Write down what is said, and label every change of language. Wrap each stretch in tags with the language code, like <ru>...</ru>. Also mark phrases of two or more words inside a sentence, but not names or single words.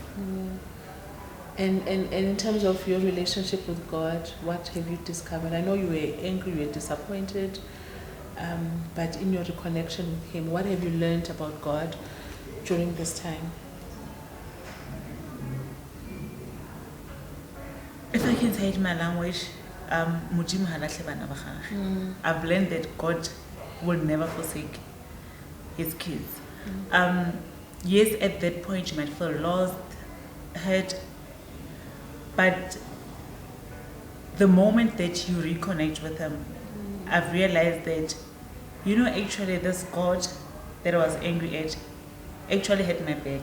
<en>And in terms of your relationship with God, what have you discovered? I know you were angry, you were disappointed, but in your reconnection with Him, what have you learned about God during this time? If I can say it in my language,</en> <tn>Modimo ha lahle bana ba gagwe.</tn> <en>I've learned that God will never forsake His kids. Yes, at that point you might feel lost, hurt, but the moment that you reconnect with Him, I've realized that, you know, actually this God that I was angry at actually had my back.</en>